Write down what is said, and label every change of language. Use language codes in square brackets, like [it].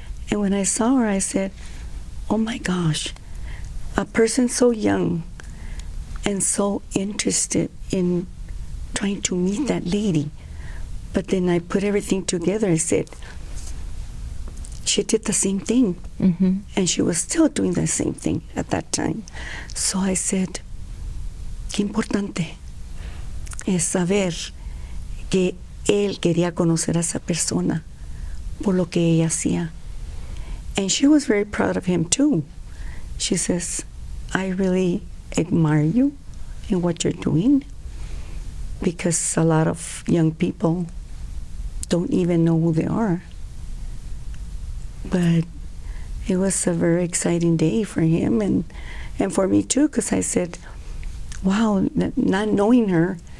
[en] And when I saw her, I said, oh my gosh, a person so young and so interested in trying to meet that lady. But then I put everything together. I said, she did the same thing. And she was still doing the same thing at that time. So I said, [es] qué importante es saber que él quería conocer a esa persona por lo que ella hacía. [en] And she was very proud of him too. She says, I really admire you in what you're doing, because a lot of young people don't even know who they are. But it was a very exciting day for him and for me too, because I said, wow, not knowing her.